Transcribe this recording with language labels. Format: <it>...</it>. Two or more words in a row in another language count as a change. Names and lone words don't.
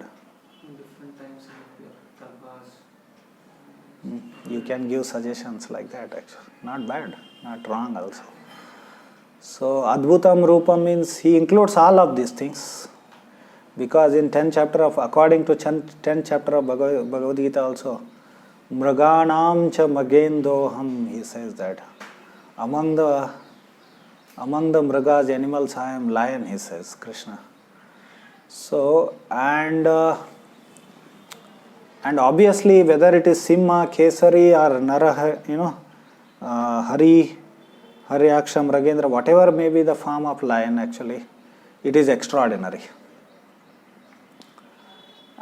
<en>In different times he appeared. You can give suggestions like that actually. Not bad, not wrong also. So</en> <sa>अद्भुतं रूपम्</sa> <en>means he includes all of these things. Because in 10th chapter of, according to 10th chapter of Bhagavad Gita also,</en> <sa>मृगाणां च मृगेन्द्रोऽहम्,</sa> <en>he says that. Among the mragas, animals, I am lion, he says, Krishna. So, and obviously whether it is Simha, Kesari or Nara, Hari, Haryaksha, Mragendra, whatever may be the form of lion actually, it is extraordinary.</en>